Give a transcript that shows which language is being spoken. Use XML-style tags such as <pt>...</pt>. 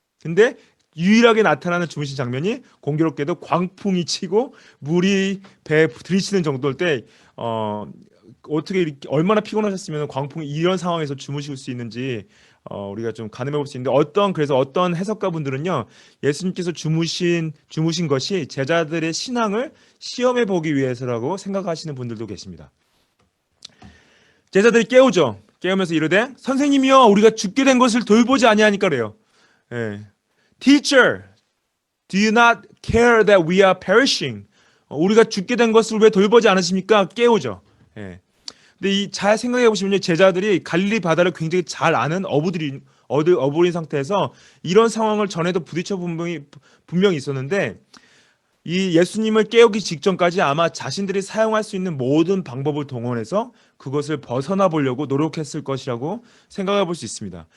<ko>근데 유일하게 나타나는 주무신 장면이 공교롭게도 광풍이 치고 물이 배에 들이치는 정도일 때 어떻게 이렇게 얼마나 피곤하셨으면 광풍이 이런 상황에서 주무실 수 있는지 우리가 좀 가늠해 볼 수 있는데 그래서 어떤 해석가 분들은요 예수님께서 주무신 것이 제자들의 신앙을 시험해 보기 위해서라고 생각하시는 분들도 계십니다. 제자들이 깨우면서 이르되 선생님이여 우리가 죽게 된 것을 돌보지 아니하니까 그래요. 예.</ko> <en>Teacher, do you not care that we are perishing?</en> <ko>우리가 죽게 된 것을 왜 돌보지 않으십니까? 깨우죠. 예. 근데 잘 생각해 보시면 제자들이 갈릴리 바다를 굉장히 잘 아는 어부인 상태에서 이런 상황을 전에도 부딪혀 분명히 있었는데 이 예수님을 깨우기 직전까지 아마 자신들이 사용할 수 있는 모든 방법을 동원해서 그것을 벗어나 보려고 노력했을 것이라고 생각해 볼 수 있습니다.</ko>